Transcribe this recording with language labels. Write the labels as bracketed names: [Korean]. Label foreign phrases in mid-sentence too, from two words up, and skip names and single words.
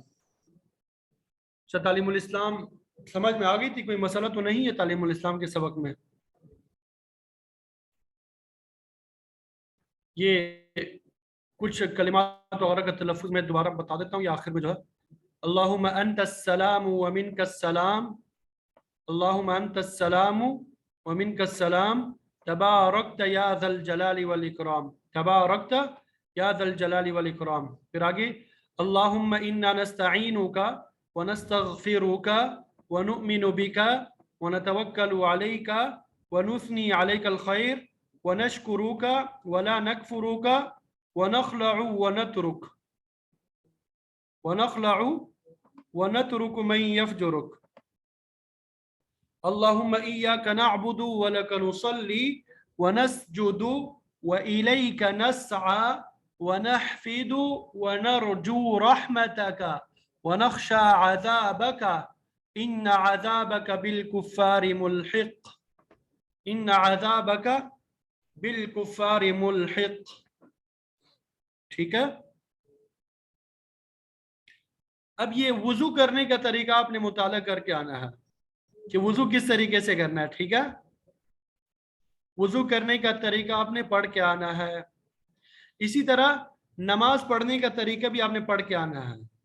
[Urdu] اچھا، تعلیم الاسلام سمجھ میں آ گئی تھی? کوئی مسئلہ تو نہیں ہے تعلیم الاسلام کے سبق میں? یہ کچھ کلمات وغیرہ کا تلفظ میں دوبارہ بتا دیتا ہوں، یہ آخر میں جو ہے, [Arabic] اللهم أنت السلام ومنك السلام، اللهم أنت السلام ومنك السلام، تباركت يا ذا الجلال والإكرام، تباركت يا ذا الجلال والإكرام. [Urdu] پھر آگے, [Arabic] اللهم إنا نستعينك ونستغفرك ونؤمن بك ونتوكل عليك ونثني عليك الخير ونشكرك ولا نكفرك ونخلع ونترك ونخلع ونترك من يفجرك، اللهم إياك نعبد ولك نصلي ونسجد وإليك نسعى ونحفد ونرجو رحمتك ونخشى عذابك إن عذابك بالكفار ملحق، إن عذابك بالكفار ملحق. [Urdu] ٹھیک ہے، اب یہ وضو کرنے کا طریقہ آپ نے مطالعہ کر کے آنا ہے کہ وضو کس طریقے سے کرنا ہے. ٹھیک ہے، وضو کرنے کا طریقہ آپ نے پڑھ کے آنا ہے. اسی طرح نماز پڑھنے کا طریقہ بھی آپ نے پڑھ کے آنا ہے.